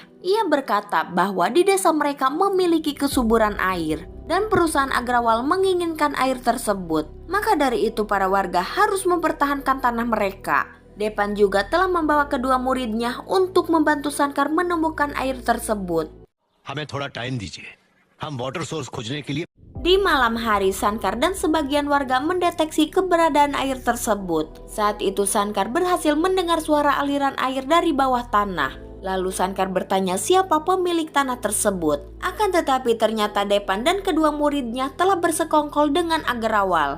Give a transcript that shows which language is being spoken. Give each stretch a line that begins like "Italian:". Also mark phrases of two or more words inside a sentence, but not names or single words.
Indonesian: Ia berkata bahwa di desa mereka memiliki kesuburan air dan perusahaan Agrawal menginginkan air tersebut. Maka dari itu para warga harus mempertahankan tanah mereka. Depan juga telah membawa kedua muridnya untuk membantu Shankar menemukan air tersebut.
Hindi: हमें थोड़ा टाइम दीजिए हम
English: water source
Hindi: खोजने के लिए
Indonesian: Di malam hari, Shankar dan sebagian warga mendeteksi keberadaan air tersebut. Saat itu Shankar berhasil mendengar suara aliran air dari bawah tanah. Lalu Shankar bertanya siapa pemilik tanah tersebut. Akan tetapi ternyata Depan dan kedua muridnya telah bersekongkol dengan Agrawal.